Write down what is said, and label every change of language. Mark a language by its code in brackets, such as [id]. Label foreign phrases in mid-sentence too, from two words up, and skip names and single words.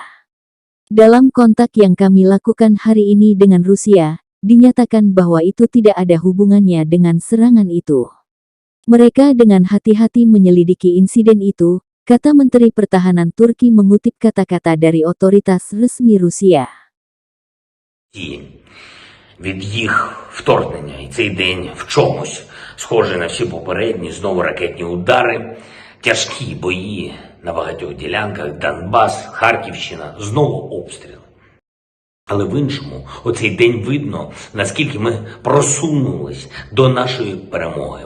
[id] Dalam kontak yang kami lakukan hari ini dengan Rusia, dinyatakan bahwa itu tidak ada hubungannya dengan serangan itu. Mereka dengan hati-hati menyelidiki insiden itu, kata Menteri Pertahanan Turki mengutip kata-kata dari otoritas resmi Rusia. [uk] Від їх вторгнення, і цей день в чомусь схожий на всі попередні, знову ракетні удари, тяжкі бої на багатьох ділянках, Донбас, Харківщина, знову обстріли. Але в іншому, оцей день видно, наскільки ми просунулись до нашої перемоги.